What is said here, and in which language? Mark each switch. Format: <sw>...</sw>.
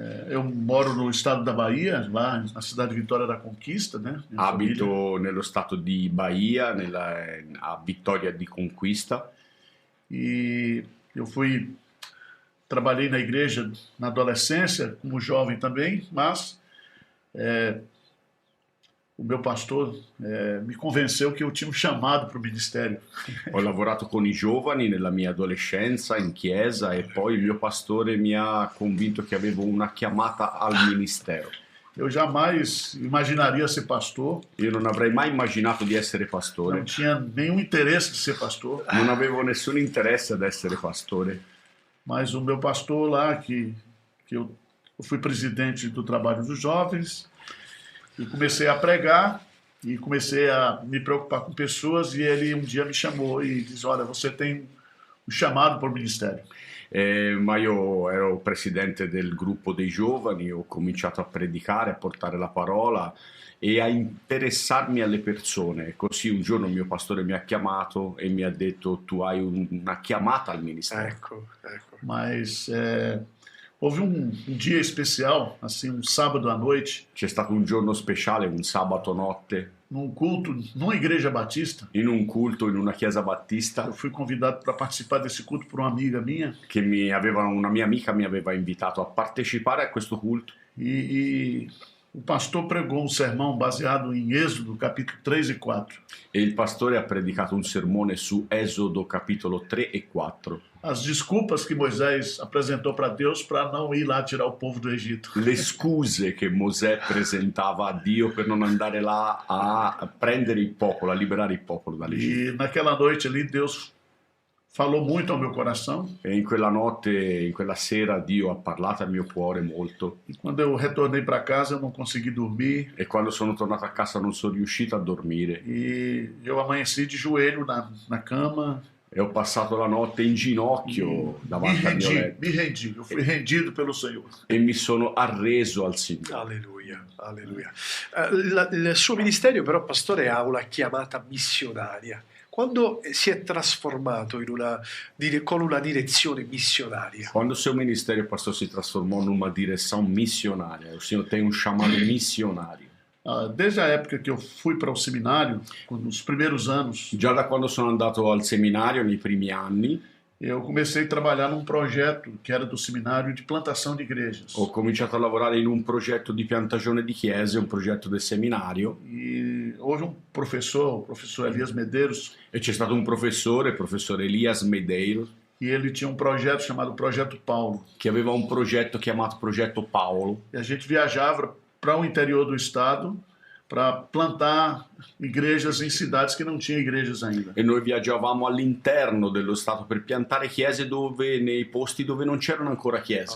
<pt>Eu moro no estado da Bahia, lá na cidade de Vitória da Conquista, né?</pt> <it>Abito nello stato di Bahia, a Vittoria di Conquista.</it> <pt>E eu trabalhei na igreja na adolescência, como jovem também, mas o meu pastor</pt> <it>mi</it> <pt>convenceu</pt> <it>che io</it> <pt>tinha un chamado para o ministério.</pt> <it>Ho lavorato con i giovani nella mia adolescenza in chiesa e poi il mio pastore mi ha convinto che avevo una chiamata al ministero.</it> <pt>Eu jamais imaginaria ser pastor.</pt> <it>Io non avrei mai immaginato di essere pastore. Non</it> <pt>tinha nenhum interesse di ser pastor.</pt> <it>Non avevo nessun interesse ad essere pastore.</it> <pt>Mas o meu pastor lá, que eu fui presidente do Trabalho dos Jovens, e comecei a pregar, e comecei a me preocupar com pessoas, e ele um dia me chamou e disse, olha, você tem um chamado para o ministério.</pt> <it>Ma io ero presidente del gruppo dei giovani, ho cominciato a predicare, a portare la parola e a interessarmi alle persone. Così un giorno il mio pastore mi ha chiamato e mi ha detto tu hai una chiamata al ministero. Ecco.</it> <pt>Mas houve um dia especial, assim, um sábado à noite,</pt> <it>C'è stato un giorno speciale, un sabato notte,</it> <pt>num culto, numa igreja batista.</pt> <it>in un culto in una chiesa battista</it> <pt>Eu fui convidado para participar desse culto por uma amiga minha.</pt> <it>che una mia amica mi aveva invitato a partecipare a questo culto.</it> <pt>E o pastor pregou um sermão baseado em Êxodo, capítulo 3 e 4.</pt> <it>E il pastore ha predicato un sermone su Esodo capitolo 3 e 4.</it> <pt>As desculpas que Moisés apresentou para Deus para não ir lá tirar o povo do Egito.</pt> <it>Le scuse che Mosè presentava a Dio per non andare là a prendere il popolo, a liberare il popolo dall'Egitto.</it> <pt>E naquela noite ali, Deus falou muito ao meu coração.</pt> <it>E in quella notte, in quella sera, Dio ha parlato al mio cuore molto.</it> <pt>E quando eu retornei para casa, eu não consegui dormir.</pt> <it>E quando sono tornato a casa non sono riuscito a dormire.</it> <pt>E eu amanheci de joelho na cama.</pt> <it>E ho passato la notte in ginocchio davanti al mio letto.</it> <pt>Me rendi. Eu fui rendido pelo Senhor.</pt> <it>E mi sono arreso al Signore. Alleluia. Il suo ministero però, pastore, ha una chiamata missionaria. Quando si è trasformato con una direzione missionaria?</it> <pt>Quando o seu ministério, pastor, se transformou numa direção missionária, o Senhor tem um chamado missionário. Desde a época que eu fui para o seminário, nos primeiros anos,</pt> <it>Già da quando sono andato al seminario, nei primi anni,</it> <pt>eu comecei a trabalhar num projeto que era do seminário de plantação de igrejas.</pt> <it>ho cominciato a lavorare in un progetto di piantagione di chiese, un progetto del seminario,</it> <pt>E houve um professor, o professor Elias Medeiros,</pt> <it>e c'è stato un professore, il professor Elias Medeiros,</it> <pt>e ele tinha um projeto chamado Projeto Paulo.</pt> <it>che aveva un progetto chiamato Progetto Paolo,</it> <pt>E a gente viajava para o interior do estado para plantar igrejas em cidades que não tinham igrejas ainda.</pt> <it>e noi viaggiavamo all'interno dello Stato per piantare chiese nei posti dove non c'erano ancora chiese.</it>